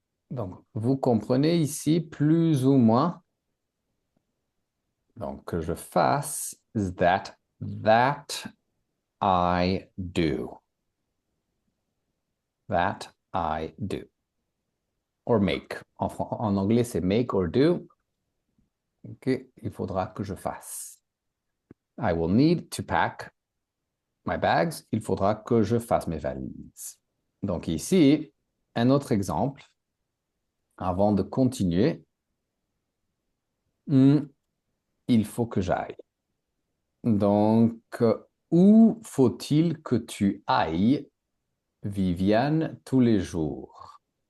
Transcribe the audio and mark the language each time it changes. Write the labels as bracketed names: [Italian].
[French] Donc, vous comprenez ici plus ou moins. Donc, que je fasse [English] that I do. That I do. Or make. [French] En anglais, c'est [English] make or do. [French] Ok, il faudra que je fasse. [English] I will need to pack my bags. [French] Il faudra que je fasse mes valises. Donc ici, un autre exemple. Avant de continuer, il faut que j'aille. Donc, où faut-il que tu ailles, Viviane, tous les jours?